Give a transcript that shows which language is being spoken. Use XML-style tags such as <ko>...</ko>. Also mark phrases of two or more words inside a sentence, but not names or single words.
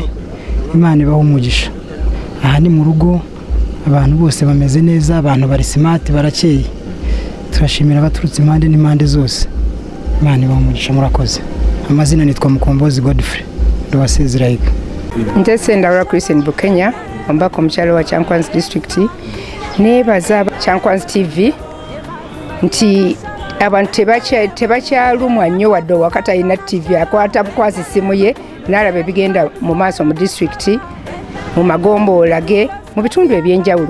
<rw>Imana ibaho umugisha. Aha ni mu rugo abantu bose bameze neza abantu bari smart barakeye. Turashimira abaturutse impande n'impande zose. Imana ibaho umugisha murakoze. Amazina nitwa Mukombozi Godfrey ndo Sezirayiga. Ndetse ndabura</rw> <lg>Christian Bukenya ambako mchalo wa Kyankwanzi district nebaza Kyankwanzi TV nti abantu tebakyalumwa nnyo wadde wakati alina TV akwata bukwasi simu ye n'alaba ebigenda mu maaso mu district mu magombolola ge mu bitundu ebyenjawulo.</lg>